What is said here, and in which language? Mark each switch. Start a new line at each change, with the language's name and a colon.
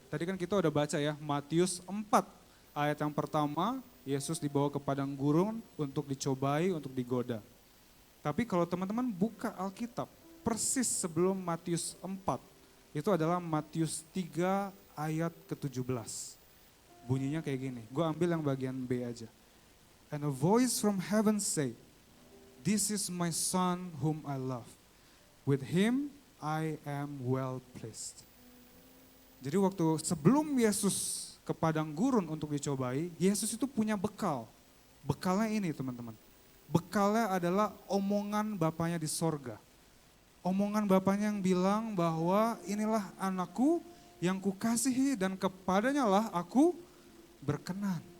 Indonesian: Tadi kan kita udah baca ya, Matius 4 ayat yang pertama, Yesus dibawa ke padang gurun untuk dicobai, untuk digoda. Tapi kalau teman-teman buka Alkitab, persis sebelum Matius 4, itu adalah Matius 3 ayat ke-17. Bunyinya kayak gini, gue ambil yang bagian B aja.
English: And a voice from heaven say, "This is my son whom I love. With him I am well pleased."
Indonesian: Jadi waktu sebelum Yesus ke padang gurun untuk dicobai, Yesus itu punya bekal. Bekalnya ini teman-teman. Bekalnya adalah omongan Bapaknya di sorga. Omongan Bapaknya yang bilang bahwa inilah anakku yang kukasihi dan kepadanya lah aku berkenan.